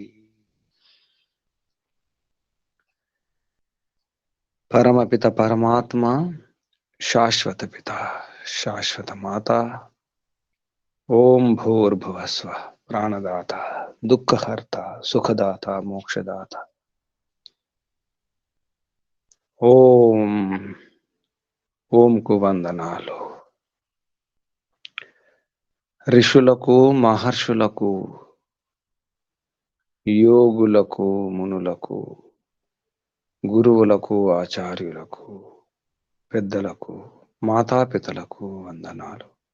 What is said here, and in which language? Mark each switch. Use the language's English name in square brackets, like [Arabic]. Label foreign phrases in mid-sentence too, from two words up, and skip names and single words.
[Sanskrit] परमपिता परमात्मा, शाश्वत पिता शाश्वत माता, ओम भूर्भुवस्वः प्राणदाता दुःखहर्ता सुखदाता मोक्षदाता, [Telugu] ఓం ఓంకు వందనాలు. ఋషులకు మహర్షులకు యోగులకు మునులకు గురువులకు ఆచార్యులకు పెద్దలకు మాతాపితలకు వందనాలు.